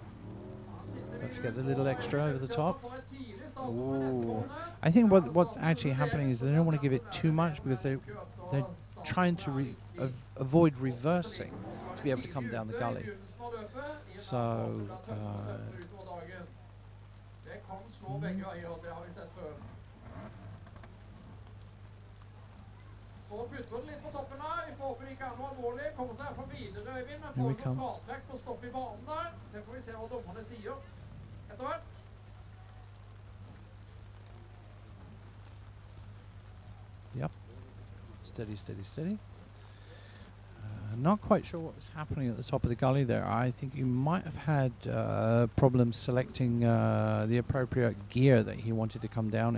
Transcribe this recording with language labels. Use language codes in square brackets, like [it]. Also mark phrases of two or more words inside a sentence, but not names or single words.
[en] Don't forget the little extra over the top. Ooh. I think what's actually happening is they don't want to give it too much because they're trying to avoid reversing to be able to come down the gully. So [no] det kan slå begge veier, det har vi sett før. Så putter det litt på toppen her. Vi får håpe det ikke er noe alvorlig. Kommer seg for videre, Øyvind, men får ikke fratrekk på stopp i banen der. Det får vi se hva dommerne sier etter hvert. [en] Yep. Steady, steady, steady. Not quite sure what was happening at the top of the gully there. I think he might have had problems selecting the appropriate gear that he wanted to come down in.